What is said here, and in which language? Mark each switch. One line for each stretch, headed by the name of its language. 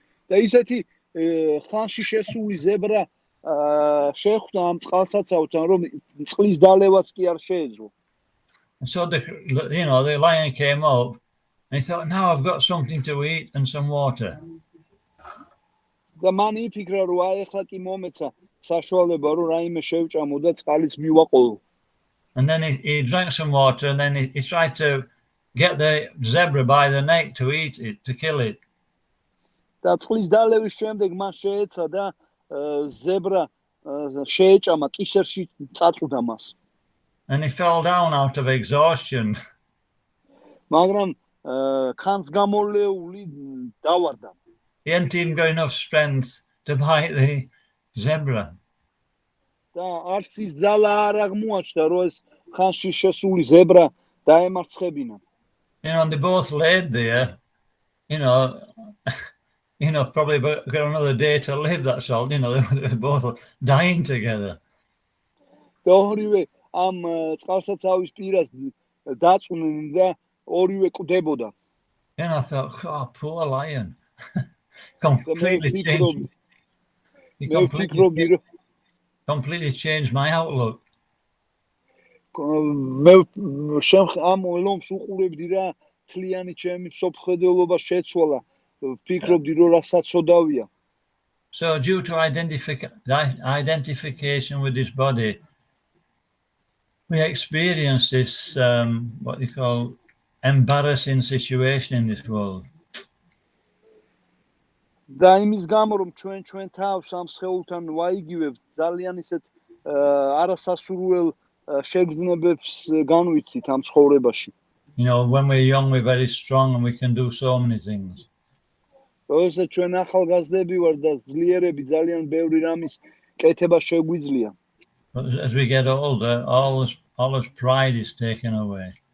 Georgian: და ისეთი ხანში შესული ზებრა შეხვდა ამ წყალსაცავთან, რომ წყლის დალევაც კი არ შეეძლო.
English: And so the lion came up and he thought, now I've got something to eat and some water.
Georgian: და მან იფიქრა, რომ აი ახლა კი მომეცა საშუალება, რომ რაიმე შევჭამო და წყალიც მივაყოლო.
English: And then he drank some water, and then he tried to get the zebra by the neck to eat it, to kill it.
Georgian: და წყლის დალევის შემდეგ მას შეეცა და ზებრა შეეჭამა, კისერში წაწვდა მას.
English: And he fell down out of exhaustion.
Georgian: მაგრამ ხანს გამოლეული დავარდა.
English: He hadn't even got enough strength to bite the zebra.
Georgian: და არც ის ძალა არ აღმოაჩნდა, რომ ეს ხანში შესული ზებრა დაემარცხებინა.
English: You know, and they both laid there, you know, probably got another day to live, that's all. You know, they were both dying together.
Georgian: და ორივე ამ წყალსაცავის პირას დაწვნენ და ორივე კვდებოდა.
English: And I thought, oh, poor lion. Completely changed my outlook.
Georgian: მე ამ ლომს უყურებდი რა, თლიანი ჩემი სოფხედელობა შეცვალა, ვფიქრობდი რომ რა საწოდავია.
English: So due to identification with his body, we experience this what they call embarrassing situation in this world.
Georgian: და იმის გამო რომ ჩვენ თავს ამ სხეულთან ვაიგივებთ, ძალიან ისეთ არასასურველ შეგრძნებებს განვიცით ამ ცხოვრებაში.
English: You know, when we're young, we're very strong and we can do so many things.
Georgian: როდესაც ჩვენ ახალგაზრდები ვარ და ძლიერები ძალიან ბევრი რამის კეთება შეგვიძლია.
English: But as we get older, all this pride is taken away.